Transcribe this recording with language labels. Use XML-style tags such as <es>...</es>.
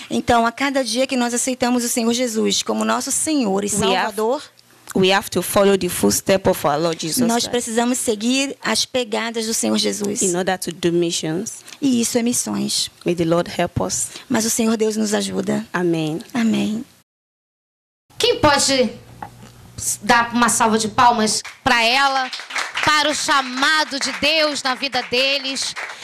<pt>Então, a cada dia que nós aceitamos o Senhor Jesus como nosso Senhor e Salvador,</pt> <en>we have to follow the footsteps of our Lord Jesus</en> <pt>nós</pt> <en>Christ</en> <pt>precisamos seguir as pegadas do Senhor Jesus.</pt> <en>in order to do missions.</en> <pt>E isso é missões.</pt> <en>May the Lord help us.</en> <pt>Mas o Senhor Deus nos ajuda.</pt> <en>Amen.</en> <pt>Amém. Quem pode dar uma salva de palmas para ela, para o chamado de Deus na vida deles?</pt>